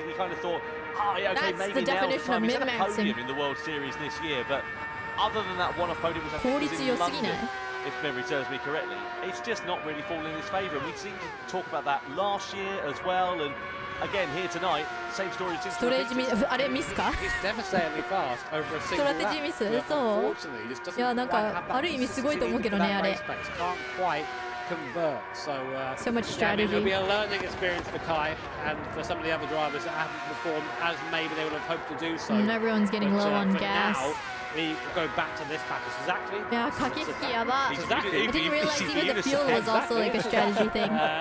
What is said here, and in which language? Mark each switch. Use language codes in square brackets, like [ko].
[en] You kind of thought, oh yeah, okay, that's maybe the definition of min-maxing. In the World Series this year, but other than that one-off podium, which I think was in London, if memory serves me correctly, it's just not really falling in his favour. And we seem to talk about that last year as well, and again here tonight, same story. [ja] ストレージミス、あれミスか？ストラテジーミス？そう。いやなんかある意味すごいと思うけどねあれ。 [en] convert. So much strategy. It'll be a learning experience for Kai and for some of the other drivers that haven't performed as maybe they would have hoped to do so. And everyone's getting low on for gas. Now, we go back to this package. Exactly. Yeah, kakeki yaba. Exactly. I didn't realize even the fuel was also like a strategy thing.